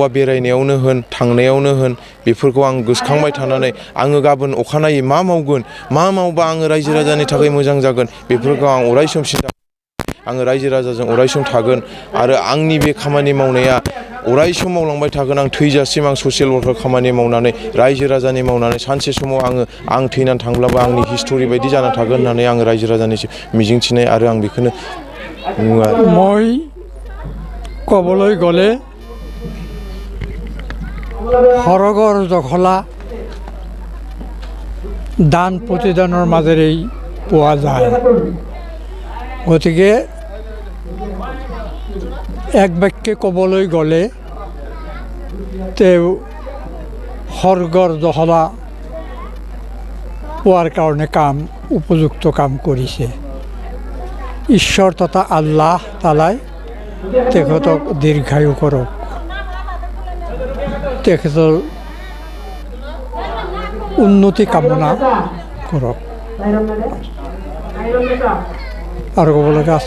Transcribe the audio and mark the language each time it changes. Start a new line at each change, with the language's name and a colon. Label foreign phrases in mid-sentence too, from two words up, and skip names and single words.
Bodo: बेरायनायावनो होन थांनायावनो होन बेफोरखौ आं गोसोखांबाय थानानै आङो गाबोन अखानायै मा मावगोन मा मावबा आङो रायजो राजानि थाखाय मोजां जागोन बेफोरखौ आं अरायसम सिन्था आङो रायजो राजाजों अरायसम थागोन आरो आंनि बे खामानि मावनाया अरायसम मावलांबाय थागोन आं थैजासिम आं
English: social worker
Bodo: खामानि मावनानै रायजो राजानि मावनानै सानसे समाव आं थैनानै थांब्लाबो आंनि हिस्टरि बायदि जाना थागोन होननानै आङो रायजो राजानि मिजिंथिनाय आरो आं बेखौनो बुङो आरो
Assamese: মই ক'বলৈ গ'লে সৰগৰ জখলা দান প্ৰতিদানৰ মাজেৰেই পোৱা যায় গতিকে এক বাক্যে ক'বলৈ গ'লে তেওঁ সৰ্গৰ জখলা পোৱাৰ কাৰণে উপযুক্ত কাম কৰিছে ঈশ্বৰ তথা
Arabic: الله تعالى
Assamese: তেখেতক দীৰ্ঘায়ু কৰক তেখেতৰ উন্নতি কামনা কৰক আৰু ক'ব লগা আছে